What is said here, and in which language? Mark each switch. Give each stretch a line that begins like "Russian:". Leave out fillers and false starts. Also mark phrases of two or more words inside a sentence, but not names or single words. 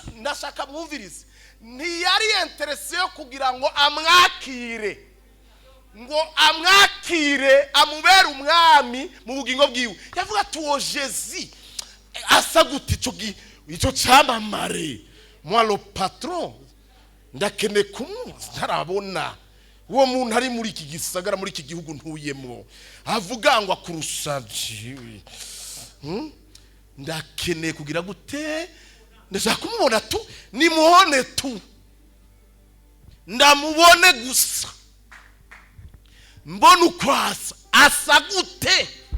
Rundi: Ndashaka mwumvirize, ntiyari interesse yo kugira ngo amwakire, ngo amwakire amubere umwami mu bugingo bwiwe. Yavuga ati uwo Jésus asa gute ico cyamamare,
French: moi le patron
Rundi: ndakene ntarabona uwo muntu ari muri iki gisagara, muri iki gihugu ntuyemo, avuga ngo akurusaje. Ndakene kugira gute, ndashaka kumubona tu, nimuone tu, ndamubone gusa, mbona ukwasa asa gute.